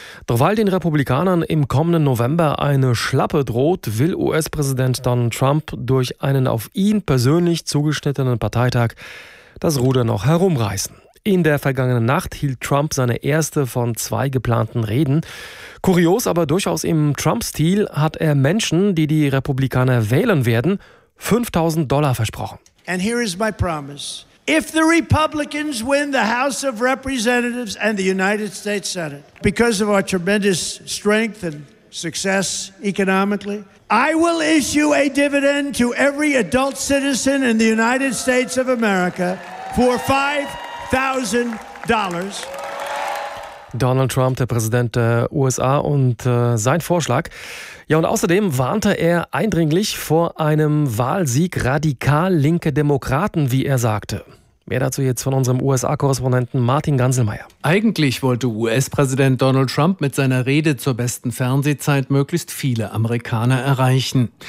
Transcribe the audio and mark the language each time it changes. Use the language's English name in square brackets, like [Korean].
[German] Doch weil den Republikanern im kommenden November eine Schlappe droht, will US-Präsident Donald Trump durch einen auf ihn persönlich zugeschnittenen Parteitag das Ruder noch herumreißen. In der vergangenen Nacht hielt Trump seine erste von 2 geplanten Reden. Kurios, aber durchaus im Trump-Stil, hat er Menschen, die die Republikaner wählen werden, $5,000 versprochen. [English] And here is my promise. If the Republicans win the House of Representatives and the United States Senate, because of our tremendous strength and success economically, I will issue a dividend to every adult citizen in the United States of America for $5,000. [German] Donald Trump, der Präsident der USA, und sein Vorschlag. Ja, und außerdem warnte er eindringlich vor einem Wahlsieg radikal linke Demokraten, wie er sagte. Mehr dazu jetzt von unserem USA-Korrespondenten Martin Ganselmeier. Eigentlich wollte US-Präsident Donald Trump mit seiner Rede zur besten Fernsehzeit möglichst viele Amerikaner erreichen.